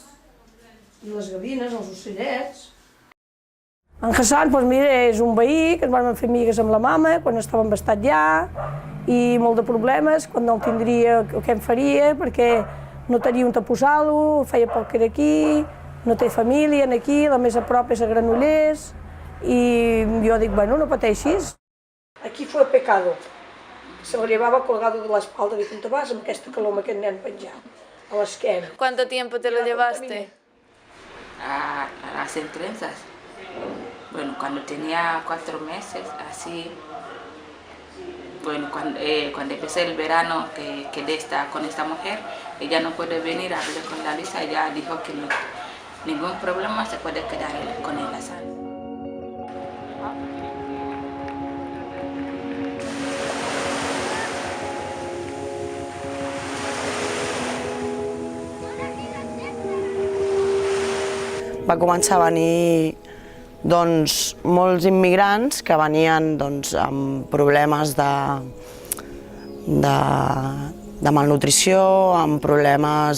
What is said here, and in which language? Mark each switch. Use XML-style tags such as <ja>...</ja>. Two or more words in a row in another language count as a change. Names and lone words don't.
<ca>I les gavines, els ocellets. En Hassan, doncs mira, és un veí que ens vam fer amigues amb la mama quan estava embastat ja, i molt de problemes, quan no el tindria, què em faria, perquè no tenia on posar-lo, feia poc que era aquí, no té família aquí, la més a prop és a Granollers, i jo dic, bueno, no pateixis.</ca> <es>Aquí fue pecado. Se lo llevaba colgado de la espalda,</es> <ca>dic, on te vas amb aquesta calor, amb aquest nen penjat? A l'esquena.</ca> <es>¿Cuánto tiempo te lo llevaste? A las empresas. Bueno, cuando tenía 4 meses, así. Bueno, cuando empecé el verano que quedé con esta mujer, ella no puede venir a hablar con la Lisa, ella dijo que no, ningún problema se puede quedar con el Hassan.</es> <ca>Va començar a venir molts immigrants que venien amb problemes de malnutrició, amb problemes...</ca>